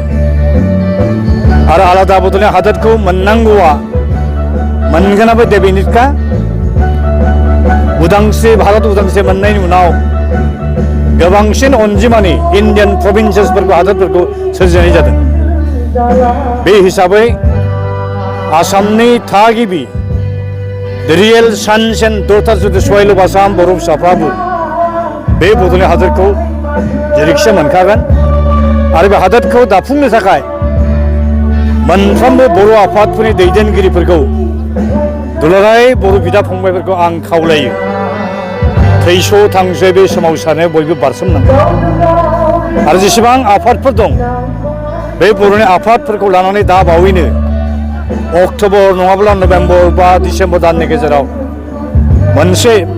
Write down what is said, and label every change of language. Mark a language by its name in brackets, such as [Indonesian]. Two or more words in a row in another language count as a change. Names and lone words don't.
[Bodo] आरो आलादा बड'लेण्ड हादोरखौ मोननांगौआ मोनगोनाबो डेफिनिटखा। उदांस्रि भारत उदांस्रि मोननायनि उनाव गोबांसिन अनजिमानि इन्डियान प्रभिन्सेसफोरखौ हादोरफोरखौ सोरजिनाय जादों। बे हिसाबै आसामनि थागिबि [English] the real sons and daughters of the soil of Assam बर' [Bodo] फिसाफ्राबो बे बड'लेण्ड हादोरखौ जेरैखिजाया मोनखागोन आरो बे हादोरखौ दाफुंनो थाखाय मोनफ्रोमबो बर' आफादफोरनि दैदेनगिरिफोरखौ दुलाराय बर' बिदा फंबायफोरखौ आं खावलायो, थैस' थांसै बे सोमावसारनायाव बयबो बारसोमनांगौ आरो जेसेबां आफादफोर दं बे बर'नि आफादफोरखौ लानानै दा बावैनो अक्ट'बर नङाब्ला नभेम्बर बा डिसेम्बर दाननि गेजेराव मोनसे